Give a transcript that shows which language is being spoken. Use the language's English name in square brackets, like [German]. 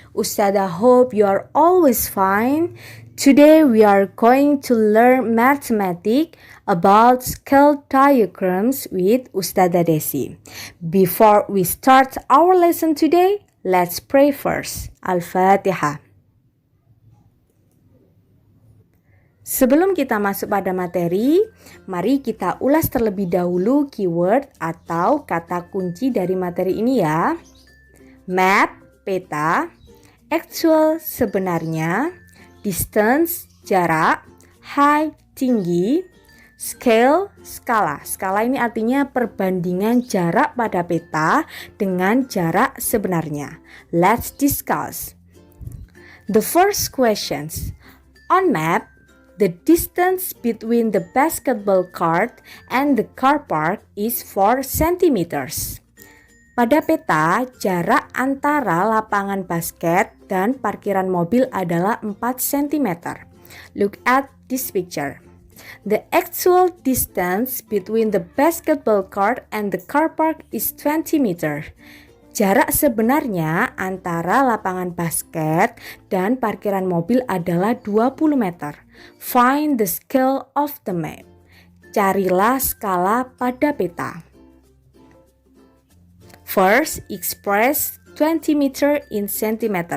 [English] Ustadzah hope you are always fine. Today we are going to learn mathematics about scale diagrams with Ustadzah Desi. Before we start our lesson today, let's pray first. [Arabic] Al-Fatihah. [Indonesian] Sebelum kita masuk pada materi, mari kita ulas terlebih dahulu keyword atau kata kunci dari materi ini ya. Map, peta, actual, sebenarnya, distance, jarak, height, tinggi, scale, skala. Skala ini artinya perbandingan jarak pada peta dengan jarak sebenarnya. [English] Let's discuss. The first questions. On map, the distance between the basketball court and the car park is 4 centimeters. [Indonesian] Pada peta, jarak antara lapangan basket dan parkiran mobil adalah 4 cm. [English] Look at this picture. The actual distance between the basketball court and the car park is 20 meter. [Indonesian] Jarak sebenarnya antara lapangan basket dan parkiran mobil adalah 20 meter. [English] Find the scale of the map. [Indonesian] Carilah skala pada peta. [English] First, express 20 meter in centimeter.